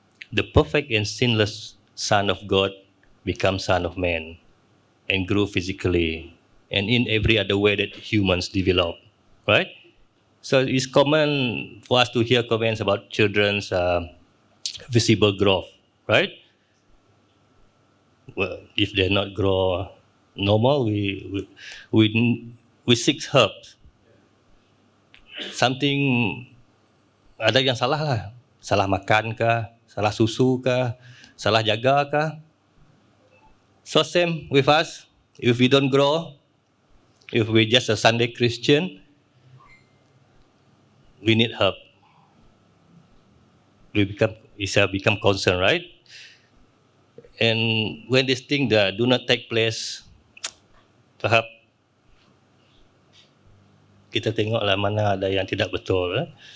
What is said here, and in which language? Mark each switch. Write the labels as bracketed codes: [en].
[en] The perfect and sinless Son of God becomes Son of Man and grew physically and in every other way that humans develop, right? So it's common for us to hear comments about children's visible growth, right? Well, if they not grow normal, we seek help. Something [ms] ada yang salah lah, salah makan kah, salah susu kah, salah jaga kah. [en] So same with us, if we don't grow, if we just a Sunday Christian, we need help. We become concerned, right? And when these things do not take place, perhaps [ms] kita tengoklah mana ada yang tidak betul.